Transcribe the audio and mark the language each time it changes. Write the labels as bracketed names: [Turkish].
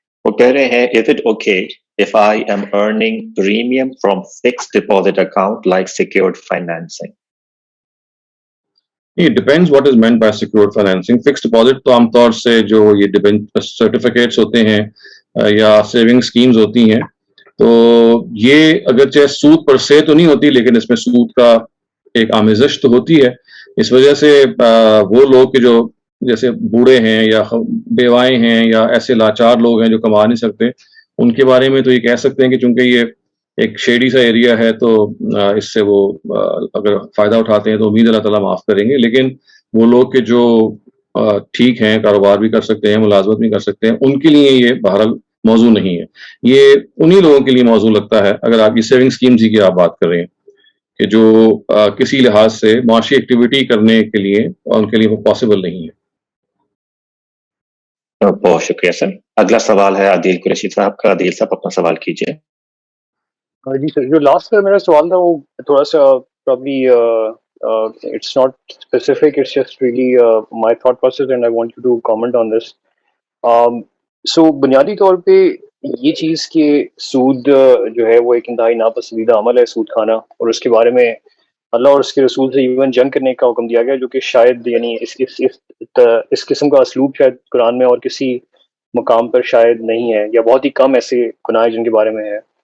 [Urdu] وہ کہہ رہے ہیں [English] is it okay if I am earning premium from fixed deposit account like secured financing? [Urdu] یہ [English] Depends what is meant by secured financing. [Urdu] Fix deposit تو عام طور سے جو یہ سرٹیفکیٹس ہوتے ہیں یا سیونگ اسکیمز ہوتی ہیں، تو یہ اگرچہ سود پر سے تو نہیں ہوتی، لیکن اس میں سود کا ایک آمیزش تو ہوتی ہے. اس وجہ سے وہ لوگ کہ جو جیسے بوڑھے ہیں یا بیوائیں ہیں یا ایسے لاچار لوگ ہیں جو کما نہیں سکتے، ان کے بارے میں تو یہ کہہ سکتے ہیں کہ چونکہ یہ ایک شیڈی سا ایریا ہے تو اس سے وہ اگر فائدہ اٹھاتے ہیں تو امید اللہ تعالیٰ معاف کریں گے. لیکن وہ لوگ کہ جو ٹھیک ہیں، کاروبار بھی کر سکتے ہیں، ملازمت بھی کر سکتے ہیں، ان کے لیے یہ بہرحال موضوع نہیں ہے. یہ انہی لوگوں کے لیے موضوع لگتا ہے اگر آپ یہ سیونگ اسکیمز کی آپ بات کر رہے ہیں کہ جو کسی لحاظ سے معاشی ایکٹیویٹی کرنے کے لیے ان کے لیے وہ پاسبل نہیں ہے. بہت شکریہ سر. اگلا سوال ہے عادل قریشی صاحب کا. عادل صاحب اپنا سوال کیجیے. جی سر، جو لاسٹ کا میرا سوال تھا وہ تھوڑا سا [English] probably it's not specific, it's just really my thought process and I want you to comment on this. [Urdu] So بنیادی طور پہ یہ چیز کہ سود جو ہے وہ ایک انتہائی ناپسندیدہ عمل ہے، سود کھانا، اور اس کے بارے میں اللہ اور اس کے رسول سے ایون جنگ کرنے کا حکم دیا گیا، جو کہ شاید یعنی اس قسم کا اسلوب شاید قرآن میں اور کسی مقام پر شاید نہیں ہے، یا بہت ہی کم ایسے گناہ جن کے بارے میں ہے.